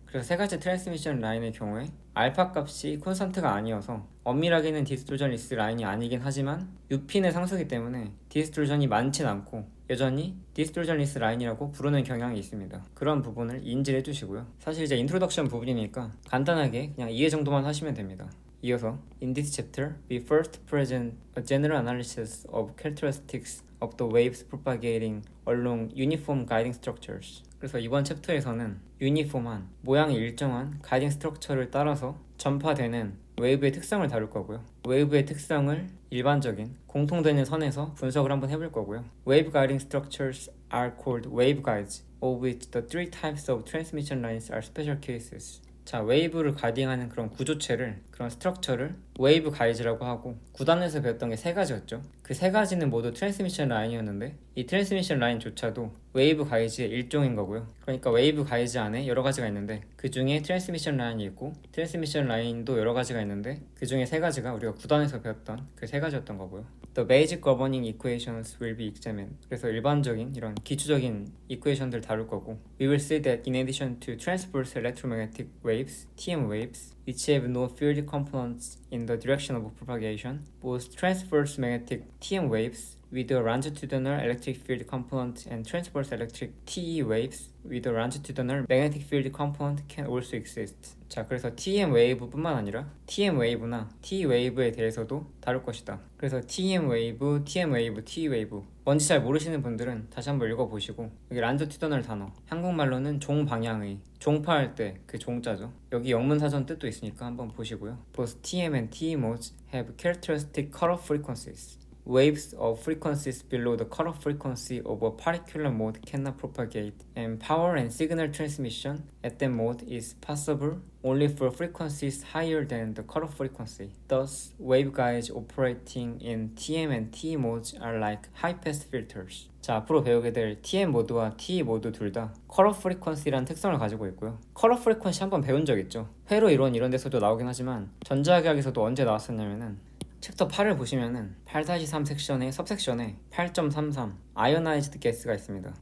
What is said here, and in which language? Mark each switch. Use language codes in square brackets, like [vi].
[ko] 그래서 세 가지 트랜스미션 라인의 경우에 알파 값이 콘스탄트가 아니어서 엄밀하게는 디스토전 리스 라인이 아니긴 하지만 UP는 상수기 때문에 디스토전이 많진 않고 여전히 디스토전 리스 라인이라고 부르는 경향이 있습니다. 그런 부분을 인지해 주시고요. 사실 이제 인트로덕션 부분이니까 간단하게 그냥 이해 정도만 하시면 됩니다. 이어서 [en] In this chapter, we first present a general analysis of characteristics of the waves propagating along uniform guiding structures. [ko] 그래서 이번 챕터에서는 유니폼한, 모양이 일정한 가이딩 스트럭처를 따라서 전파되는 웨이브의 특성을 다룰 거고요. 웨이브의 특성을 일반적인 공통되는 선에서 분석을 한번 해볼 거고요. [en] Wave guiding structures are called waveguides, of which the three types of transmission lines are special cases. [ko] 자, 웨이브를 가이딩하는 그런 구조체를, 그런 스트럭처를 웨이브 가이즈라고 하고, 구단에서 배웠던 게 세 가지였죠. 그 세 가지는 모두 트랜스미션 라인이었는데 이 트랜스미션 라인조차도 웨이브 가이즈의 일종인 거고요. 그러니까 웨이브 가이즈 안에 여러 가지가 있는데 그 중에 트랜스미션 라인이 있고, 트랜스미션 라인도 여러 가지가 있는데 그 중에 세 가지가 우리가 구단에서 배웠던 그 세 가지였던 거고요. [en] The basic governing equations will be examined. [ko] 그래서 일반적인 이런 기초적인 이퀘이션들 다룰 거고, [en] we will see that in addition to transverse electromagnetic waves, TM waves, which have no field components in the direction of propagation, both transverse magnetic TM waves with a longitudinal electric field component and transverse electric TE waves with a longitudinal magnetic field component can also exist. [ko] 자, 그래서 TM 웨이브 뿐만 아니라 TM 웨이브나 T 웨이브에 대해서도 다룰 것이다. 그래서 TM 웨이브, TM 웨이브, T 웨이브 뭔지 잘 모르시는 분들은 다시 한번 읽어보시고, 여기 란저튜더널 단어, 한국말로는 종방향의, 종파할 때 그 종자죠. 여기 영문사전 뜻도 있으니까 한번 보시고요. [en] Both TM and TE modes have characteristic cutoff frequencies. Waves of frequencies below the cutoff frequency of a particular mode cannot propagate, and power and signal transmission at that mode is possible only for frequencies higher than the cutoff frequency. Thus, waveguides operating in TM and TE modes are like high-pass filters. [ko] 자, 앞으로 배우게 될 TM 모드와 TE 모드 둘 다 cutoff frequency라는 특성을 가지고 있고요. cutoff frequency 한번 배운 적 있죠? 회로 이론 이런 데서도 나오긴 하지만 전자계학에서도 언제 나왔었냐면은 챕터 8을 보시면은 8-3 섹션의 सब섹션에 8.33 아이오나이즈드 가스가 있습니다.